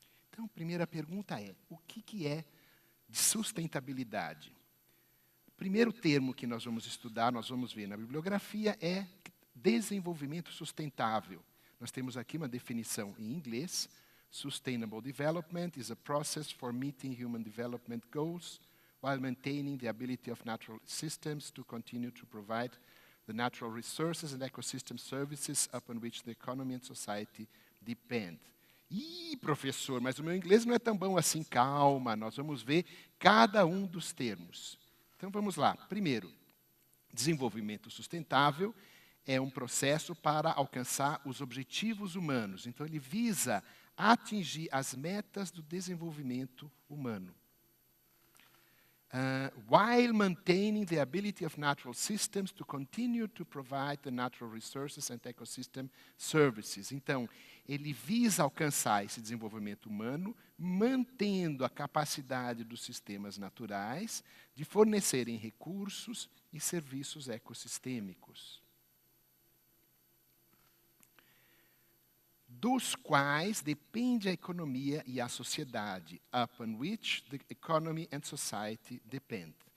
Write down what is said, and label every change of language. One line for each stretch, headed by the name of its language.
Portuguese: Então, a primeira pergunta é, o que é sustentabilidade? O primeiro termo que nós vamos estudar, nós vamos ver na bibliografia, é desenvolvimento sustentável. Nós temos aqui uma definição em inglês.
English: Sustainable development is a process for meeting human development goals while maintaining the ability of natural systems to continue to provide the natural resources and ecosystem services upon which the economy and society depend.
Portuguese: Ih, professor, mas o meu inglês não é tão bom assim. Calma, nós vamos ver cada um dos termos. Então vamos lá. Primeiro, desenvolvimento sustentável é um processo para alcançar os objetivos humanos. Então ele visa atingir as metas do desenvolvimento humano.
English: While maintaining the ability of natural systems to continue to provide the natural resources and ecosystem services.
Portuguese: Então, ele visa alcançar esse desenvolvimento humano, mantendo a capacidade dos sistemas naturais de fornecerem recursos e serviços ecossistêmicos, dos quais depende a economia e a sociedade,
English: upon which the economy and society depend.